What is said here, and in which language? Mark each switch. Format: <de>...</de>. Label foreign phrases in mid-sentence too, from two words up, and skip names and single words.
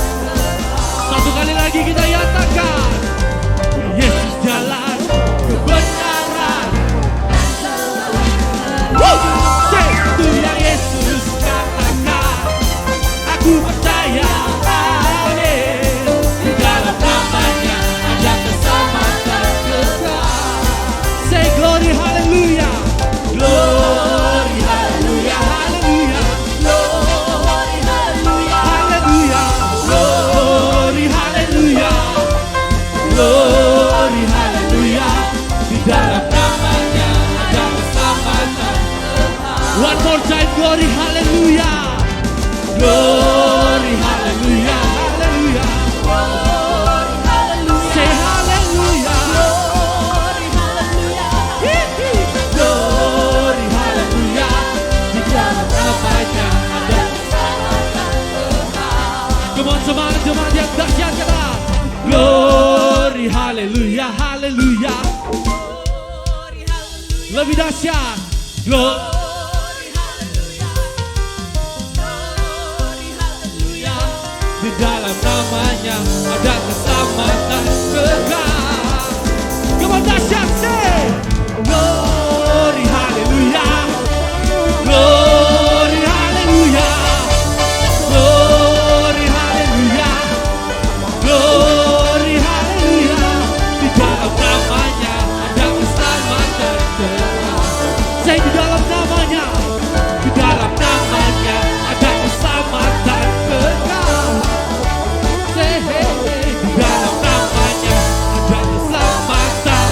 <id>Satu kali lagi kita nyatakan, Yesus jalan kebenaran. Itulah Yesus katakan, aku percaya, amin. Di dalam namanya ada keselamatan kekal.</id> <en>Say glory, haleluya, glory, haleluya, haleluya, Glory, haleluya. haleluya, glory, haleluya, glory, haleluya.</en> <id>Di dalam namanya ada keselamatan.</id> <en>One more time, glory, haleluya, glory, haleluya, haleluya. Glory, haleluya. Say haleluya, Glory, haleluya. glory, haleluya.</en> <id>Di dalam namanya ada.</id> <en>Come on,</en> <id>semangat yang dahsyat kata.</id> <en>Glory, haleluya, haleluya. Glory, haleluya.</en> <id>Lebih dahsyat.</id> <en>Glory, Glory, haleluya. Glory, haleluya.</en> <id>di dalam namanya ada keselamatan kekal.</id> <en>Come on, dahsyat, say glory, haleluya, glory, haleluya, glory, haleluya, glory, haleluya.</en> <id>Di dalam namanya ada keselamatan kekal. Say di dalam namanya, di dalam namanya ada keselamatan kekal.</id> <en>Say hey, hey.</en> <id>Di dalam namanya ada keselamatan.</id>